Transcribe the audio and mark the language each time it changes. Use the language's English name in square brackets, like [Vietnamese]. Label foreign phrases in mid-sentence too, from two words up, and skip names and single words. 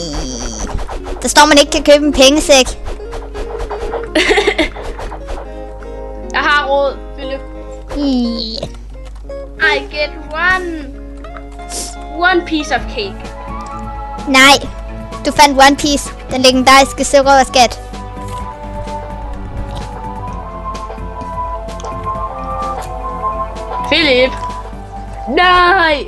[Danish] Der står, man ikke kan købe en pengesæk. råd, Philip. [English] Yeah. I get one piece of cake. [Danish] Nej, du fandt One Piece, den legendariske sørøverskat. Philip. Nej.